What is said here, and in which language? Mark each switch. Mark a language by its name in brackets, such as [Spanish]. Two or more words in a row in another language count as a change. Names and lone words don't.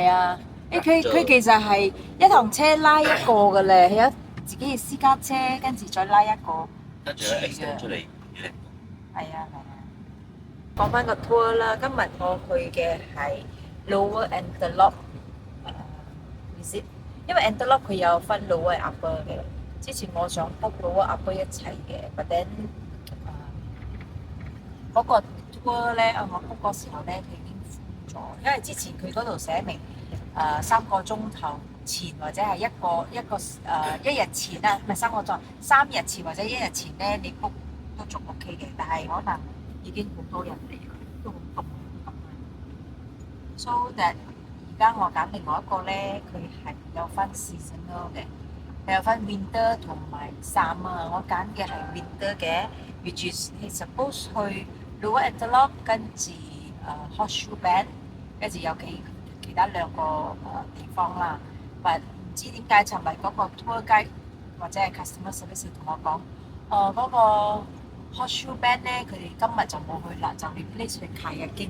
[Cantonese] 係啊，佢其實係一堂車拉一個嘅咧，係自己嘅私家車，跟住再拉一個。跟住咧 extend 出嚟，幾靚。係啊。講翻個 tour 啦，今日我去嘅係 Lower Antelope visit，因為 Antelope 佢有分 Lower Upper 嘅。之前我想 book Lower Upper 一齊嘅 ， [English] but then [Cantonese] 嗰個 tour 咧，我 book 嗰時候咧，佢已經 full 咗，因為之前佢嗰度寫明3個鐘頭前或者係一日前啦，唔係3個鐘，3日前或者1日前咧，你 book 都仲 OK 嘅，但係可能已經好多人嚟，都好凍咁樣。 [English] So that [Cantonese] 而家我揀另外一個咧，佢係有分 seasonal 嘅。有分 winter 同埋 summer，我揀嘅係 winter 嘅 ， [English] which is [Cantonese] 係 suppose 去 Lower Antelope 跟住Horseshoe Bend，跟住有其他2個地方啦。但唔知點解尋日嗰個 [English] tour guide [Cantonese] 或者係 [English] customer service [Cantonese] 同我講，嗰個 Horseshoe Bend 咧，佢哋今日就冇去啦，就 replace 去 kayaking。